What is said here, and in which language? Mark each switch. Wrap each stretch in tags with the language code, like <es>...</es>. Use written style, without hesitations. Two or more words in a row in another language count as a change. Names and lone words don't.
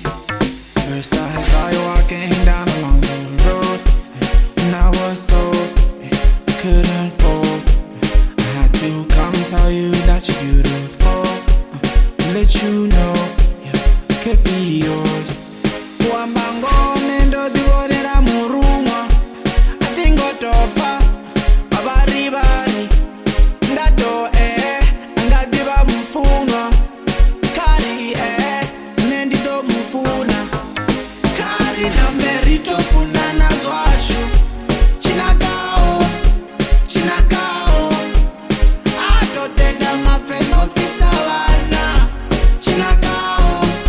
<en>First I saw you walking down along the road, and I was so I couldn't fall. I had to come tell you that you're beautiful, let you know I could be yours.</en> <ve>Amba ngoho divhonela murunwa, atingotobva vhari ndato ngadiva mufunwa kari nendido mufuna kari nambe funana zwashu Tshinakaho tenda mapfene tsitsa vhana Tshinakaho</ve>